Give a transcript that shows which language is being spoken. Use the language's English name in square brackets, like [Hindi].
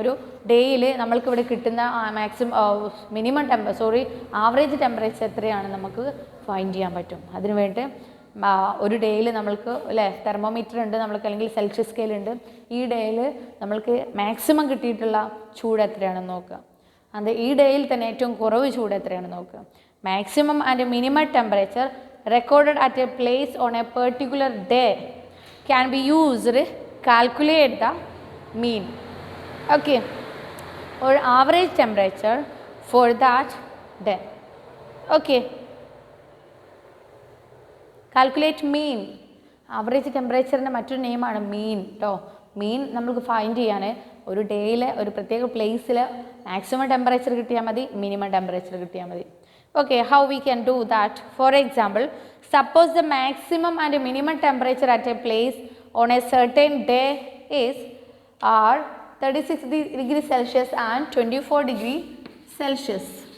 [Malayalam] ഒരു ഡേയിൽ നമ്മൾക്ക് ഇവിടെ കിട്ടുന്ന മിനിമം ആവറേജ് ടെമ്പറേച്ചർ എത്രയാണ് നമുക്ക് ഫൈൻഡ് ചെയ്യാൻ പറ്റും. അതിനുവേണ്ടി ഒരു ഡേയിൽ നമ്മൾക്ക് അല്ലേ തെർമോമീറ്റർ ഉണ്ട് നമ്മൾക്ക്, അല്ലെങ്കിൽ സെൽഷ്യസ് സ്കെയിൽ ഉണ്ട്. ഈ ഡേയിൽ നമ്മൾക്ക് മാക്സിമം കിട്ടിയിട്ടുള്ള ചൂട് എത്രയാണെന്ന് നോക്കുക. അത് ഈ ഡേയിൽ തന്നെ ഏറ്റവും കുറവ് ചൂട് എത്രയാണെന്ന് നോക്കുക. [English] Maximum and minimum temperature recorded at a place on a particular day can be used to calculate the mean. Okay, or average temperature for that day. Okay, calculate mean. [Malayalam] Average temperature ന്റെ മറ്റൊരു name ആണ് മീൻ ട്ടോ. മീൻ നമുക്ക് find ചെയ്യാൻ ഒരു ഡേയിൽ ഒരു പ്രത്യേക പ്ലേസിൽ മാക്സിമം ടെമ്പറേച്ചർ കിട്ടിയാൽ മതി, മിനിമം ടെമ്പറേച്ചർ കിട്ടിയാൽ മതി. [English] Okay, how we can do that? For example, suppose the maximum and minimum temperature at a place on a certain day are 36 degrees Celsius and 24 degrees Celsius.